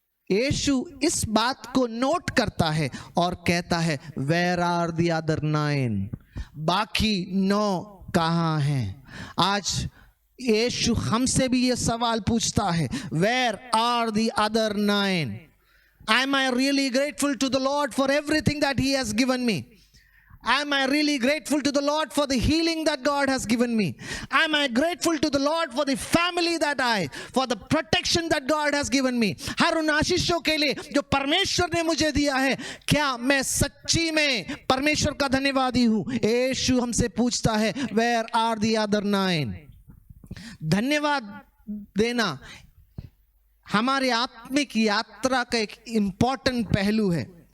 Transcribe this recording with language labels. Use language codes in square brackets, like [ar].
[hi] यीशु इस बात को नोट करता है और कहता है [en] where are the other 9, [hi] बाकी 9 कहां हैं। आज यीशु हमसे भी ये सवाल पूछता है, [en] Where are the other 9? Am I really grateful to the Lord for everything that He has given me? Am I really grateful to the Lord for the healing that God has given me? Am I grateful to the Lord for the family for the protection that God has given me? [hi] हर उन आशीषों के लिए जो परमेश्वर ने मुझे दिया है, क्या मैं सच्ची में परमेश्वर का धन्यवादी हूँ? यीशु हमसे पूछता है [en] where are the other 9? [hi] धन्यवाद देना हमारे आत्मिक यात्रा का एक इंपॉर्टेंट पहलू है।